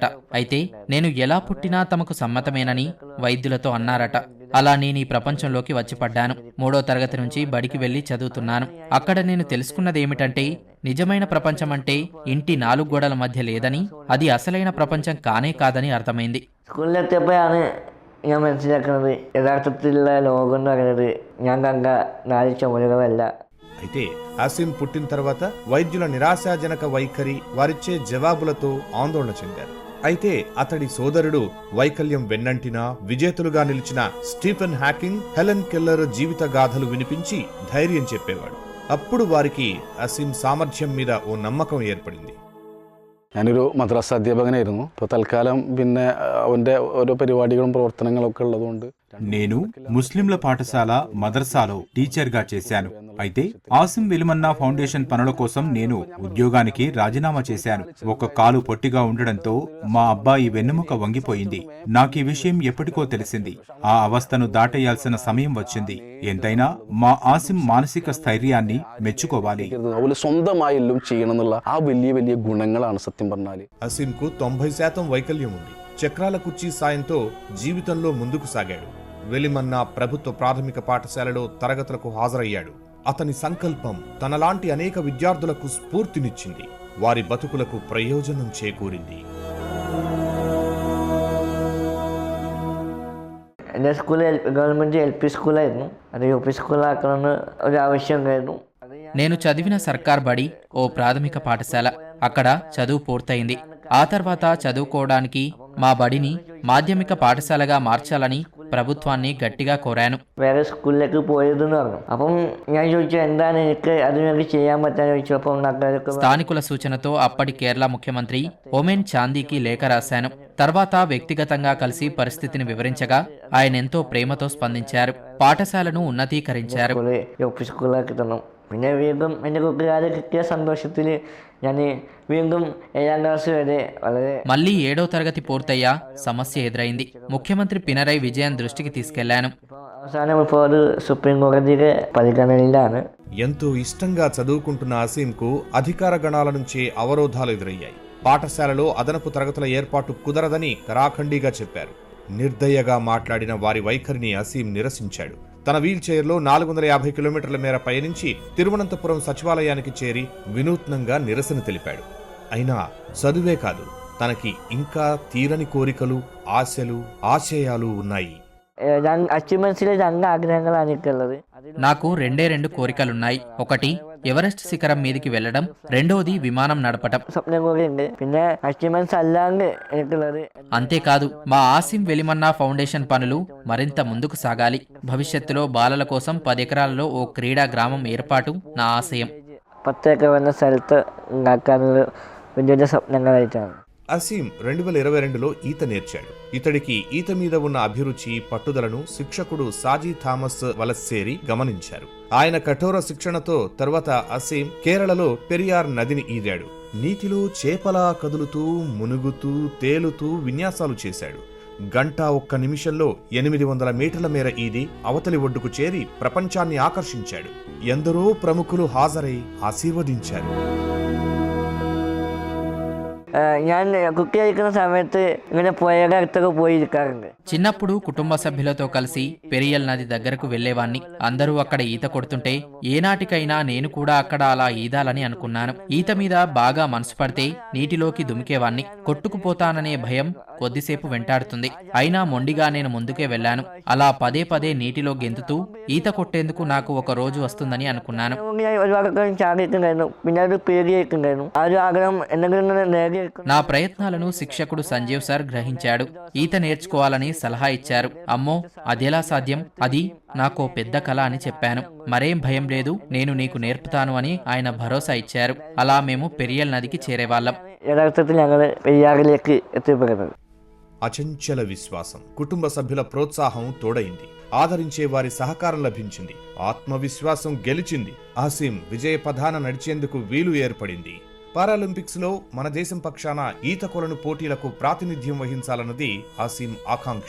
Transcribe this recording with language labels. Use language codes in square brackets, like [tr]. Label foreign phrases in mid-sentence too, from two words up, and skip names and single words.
[te] అయితే నేను ఎలా పుట్టినా తమకు సమ్మతమేనని వైద్యులతో అన్నారట. అలా నేను ఈ ప్రపంచంలోకి వచ్చి పడ్డాను. 3వ తరగతి నుంచి బడికి వెళ్లి చదువుతున్నాను. అక్కడ నేను తెలుసుకున్నదేమిటంటే, నిజమైన ప్రపంచం అంటే ఇంటి 4 గోడల మధ్య లేదని, అది అసలైన ప్రపంచం కానే కాదని అర్థమైంది. [ml] ഞാൻ മനസ്സിലാക്കുന്നത് യഥാർത്ഥത്തിലുള്ള ലോകം എന്ന് പറയുന്നത് ഞാൻ കണ്ട 4 ചുമരുകളല്ല. [te] అయితే ఆసిం పుట్టిన తర్వాత వైద్యుల నిరాశాజనక వైఖరి, వారిచ్చే జవాబులతో ఆందోళన చెందారు. అయితే అతడి సోదరుడు వైకల్యం వెన్నంటినా విజేతలుగా నిలిచిన స్టీఫెన్ హాకింగ్, హెలెన్ కెల్లర్ జీవిత గాథలు వినిపించి ధైర్యం చెప్పేవాడు. అప్పుడు వారికి ఆసిం సామర్థ్యం మీద ఓ నమ్మకం ఏర్పడింది. [ml] ഞാനൊരു മദ്രസ അധ്യാപകനായിരുന്നു. ഇപ്പോൾ തൽക്കാലം പിന്നെ അവൻ്റെ ഓരോ പരിപാടികളും പ്രവർത്തനങ്ങളൊക്കെ ഉള്ളതുകൊണ്ട് [te] నేను ముస్లింల పాఠశాల మదర్సాలో టీచర్గా చేశాను. అయితే ఆసిం వెలిమన్నా ఫౌండేషన్ పనుల కోసం నేను ఉద్యోగానికి రాజీనామా చేశాను. ఒక కాలు పొట్టిగా ఉండడంతో మా అబ్బాయి వెన్నెముక వంగిపోయింది. నాకీ విషయం ఎప్పటికో తెలిసింది. ఆ అవస్థను దాటేయాల్సిన సమయం వచ్చింది. ఎంతైనా మా ఆసిం మానసిక స్థైర్యాన్ని మెచ్చుకోవాలి. [ml] സ്വന്തമായി എല്ലാം ചെയ്യണമെന്നുള്ള ആ വലിയ വലിയ ഗുണങ്ങളാണ് സത്യം പറഞ്ഞാൽ. [te] అసీంకు 90% వైకల్యం ఉంది. చక్రాల కుర్చీ సాయంతో జీవితంలో ముందుకు సాగాడు. వెలిమన్నా ప్రభుత్వ ప్రాథమిక పాఠశాలలో తరగతులకు హాజరయ్యాడు. అతని సంకల్పం తనలాంటి అనేక విద్యార్థులకు స్ఫూర్తినిచ్చింది. వారి బతుకులకు ప్రయోజనం చేకూరింది. [ml] എൻ്റെ സ്കൂൾ ഗവൺമെൻറ് LP സ്കൂളായിരുന്നു. അത് UP സ്കൂളാക്കണമെന്ന് ഒരു ആവശ്യം ഉണ്ടായിരുന്നു. [te] నేను చదివిన సర్కార్ బడి ఓ ప్రాథమిక పాఠశాల. అక్కడ చదువు పూర్తయింది. ఆ తర్వాత చదువుకోవడానికి మా బడిని మాధ్యమిక పాఠశాలగా మార్చాలని ప్రభుత్వాన్ని గట్టిగా కోరాను. [ml] വേറെ സ്കൂളിലേക്ക് പോയതെന്ന് പറഞ്ഞു. അപ്പം ഞാൻ ചോദിച്ചു എന്താണ് എനിക്ക് അതിനൊക്കെ ചെയ്യാൻ പറ്റാന്ന് ചോദിച്ചപ്പോൾ നാട്ടുകാരൊക്കെ [te] స్థానికుల సూచనతో అప్పటి కేరళ ముఖ్యమంత్రి ఒమెన్ చాందీకి లేఖ రాశాను. తర్వాత వ్యక్తిగతంగా కలిసి పరిస్థితిని వివరించగా ఆయనెంతో ప్రేమతో స్పందించారు. పాఠశాలను ఉన్నతీకరించారు. [ml] സ്കൂളാക്കി തന്നു. പിന്നെ വീണ്ടും എൻ്റെ കൂട്ടുകാരെ കിട്ടിയ സന്തോഷത്തിൽ ഞാൻ വീണ്ടും 7ാം ക്ലാസ് വരെ വളരെ [te] మళ్లీ 7వ తరగతి పూర్తయ్యా సమస్య ఎదురైంది. ముఖ్యమంత్రి పినరై విజయన్ దృష్టికి తీసుకెళ్లాను. [ml] അവസാനം ഇപ്പോൾ അത് സുപ്രീം കോടതിയുടെ പരിഗണനയിലാണ്. [te] ఎంతో ఇష్టంగా చదువుకుంటున్న అసీంకు అధికార గణాల నుంచే అవరోధాలు ఎదురయ్యాయి. పాఠశాలలో అదనపు తరగతుల ఏర్పాటు కుదరదని కరాఖండిగా చెప్పారు. నిర్దయగా మాట్లాడిన వారి వైఖరిని అసీం నిరసించాడు. తన వీల్ చైర్లో 450 కిలోమీటర్ల మేర పయనించి తిరువనంతపురం సచివాలయానికి చేరి వినూత్నంగా నిరసన తెలిపాడు. అయినా చదువే కాదు, తనకి ఇంకా తీరని కోరికలు, ఆశలు, ఆశయాలు ఉన్నాయి. [ml] അച്ചീവ്മെന്റ്സിലെ 2 ആഗ്രഹങ്ങളാണ് എനിക്കുള്ളത്. [te] నాకు 2 కోరికలున్నాయి. ఒకటి ఎవరెస్ట్ శిఖరం మీదికి వెళ్లడం, రెండోది విమానం నడపటం. [ml] സ്വപ്നം കൂടി ഉണ്ട്. പിന്നെ അച്ചീവ്മെന്റ്സ് അല്ലാണ്ട് എനിക്കുള്ളത് [te] అంతేకాదు మా ఆసిం వెలిమన్నా ఫౌండేషన్ పనులు మరింత ముందుకు సాగాలి. భవిష్యత్తులో బాలల కోసం 10 ఎకరాలలో ఓ క్రీడా గ్రామం ఏర్పాటు నా ఆశయం. [ml] 10 [te] ఏకర్ ఉన్న [ml] സ്ഥലത്ത് ഉണ്ടാക്കാനുള്ള വലിയ സ്വപ്നങ്ങളായിട്ടാണ്. [te] అసీం 2022లో ఈత నేర్చాడు. ఇతడికి ఈత మీద ఉన్న అభిరుచి, పట్టుదలను శిక్షకుడు సాజీ థామస్ వలస్సేరి గమనించారు. ఆయన కఠోర శిక్షణతో తర్వాత అసీం కేరళలో పెరియార్ నదిని ఈదాడు. నీటిలో చేపలా కదులుతూ, మునుగుతూ, తేలుతూ విన్యాసాలు చేశాడు. గంట 1 నిమిషంలో 800 మీటర్ల మేర ఈది అవతలి ఒడ్డుకు చేరి ప్రపంచాన్ని ఆకర్షించాడు. ఎందరో ప్రముఖులు హాజరై ఆశీర్వదించారు. [ml] ഞാൻ കുട്ടി കഴിക്കുന്ന സമയത്ത് ഇങ്ങനെ പുഴയുടെ അടുത്തൊക്കെ പോയിരിക്കാറുണ്ട്. [te] చిన్నప్పుడు కుటుంబ సభ్యులతో కలిసి పెరియల్ నది దగ్గరకు వెళ్లేవాణ్ణి. అందరూ అక్కడ ఈత కొడుతుంటే ఏనాటికైనా నేను కూడా అక్కడ అలా ఈదాలని అనుకున్నాను. ఈత మీద బాగా మనసు పడితే నీటిలోకి దుమికేవాణ్ణి. కొట్టుకుపోతాననే భయం కొద్దిసేపు వెంటాడుతుంది. అయినా మొండిగా నేను ముందుకే వెళ్లాను. అలా పదే పదే నీటిలో గెంతుతూ ఈత కొట్టేందుకు నాకు ఒక రోజు వస్తుందని అనుకున్నాను. [ml] ഞാൻ ഒരുപാടൊക്കെ ചാടിയിട്ടുണ്ടായിരുന്നു. പിന്നെ അത് പേടിയായിട്ടുണ്ടായിരുന്നു. ആ ഒരു ആഗ്രഹം എന്തെങ്കിലും നേടി. [te] నా ప్రయత్నాలను శిక్షకుడు సంజీవ్ సార్ గ్రహించాడు. ఈత నేర్చుకోవాలని సలహా ఇచ్చారు. అమ్మో అదెలా సాధ్యం, అది నాకో పెద్ద కళ అని చెప్పాను. మరేం భయం లేదు, నేను నీకు నేర్పుతాను అని ఆయన భరోసా ఇచ్చారు. అలా మేము పెరియల్ నదికి చేరేవాళ్ళం. [ml] യഥാർത്ഥത്തിൽ ഞങ്ങൾ പെരിയാറിലേക്ക് എത്തിപ്പെടുന്നത്. [te] అచంచల విశ్వాసం, కుటుంబ సభ్యుల ప్రోత్సాహం తోడైంది. ఆదరించే వారి సహకారం లభించింది. ఆత్మవిశ్వాసం గెలిచింది. అసీం విజయ పథాన నడిచేందుకు వీలు ఏర్పడింది. పారాలింపిక్స్ లో మన దేశం పక్షాన ఈత కొలను పోటీలకు ప్రాతినిధ్యం వహించాలన్నది అసీం ఆకాంక్ష.